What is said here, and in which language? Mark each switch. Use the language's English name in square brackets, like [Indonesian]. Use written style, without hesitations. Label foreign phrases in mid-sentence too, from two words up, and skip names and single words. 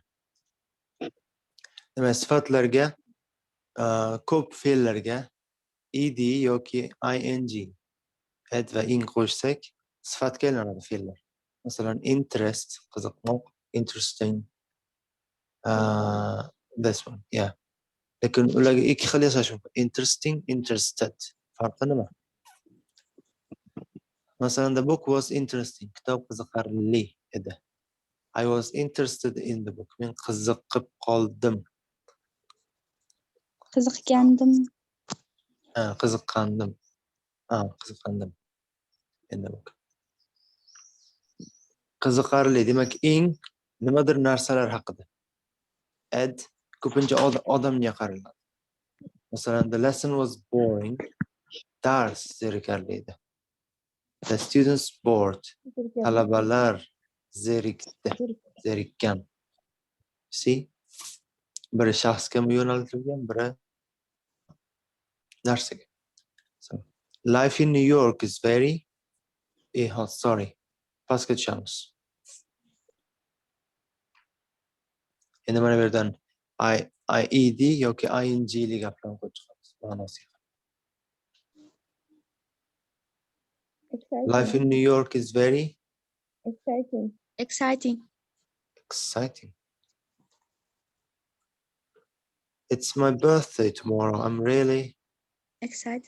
[Uzbek] Demak, sifatlarga ko'p fe'llarga ed yoki ing at va ing qo'shsak, sifatga aylanadi fe'llar. Masalan, [English] interest, qiziqmoq, interesting. This one, yeah. [Uzbek] Lekin ularga ikki xil yasash mumkin. [English] Interesting, interested. [Uzbek] Farqi nima? Masalan, [English] the book was interesting. [Uzbek] Kitob qiziqarli edi. [English] I was interested in the book. [Uzbek] Men qiziqib qoldim. Qiziqgandim. Qiziqqandim. Qiziqqandim. [English] In the book. [Uzbek] Qiziqarli, demak, ing nimadir narsalar haqida. Add ko'pincha odamga qaraladi. Masalan, [English] the lesson was boring. [Uzbek] Dars zerikarli edi. [English] The students bored. [Uzbek] Talabalar zerikkan. [English] See? [Uzbek] Biri shaxsga yo'naltirilgan, biri narsaga. [English] So, life in New York is very hot. Sorry. [Uzbek] Pastga tushamiz. Endi mana bu yerdan ed yoki ingli gaplarni qo'yib chiqamiz ma'nosiga. [English] Life in New York is very exciting. Exciting. exciting. It's my birthday tomorrow. I'm really Excited.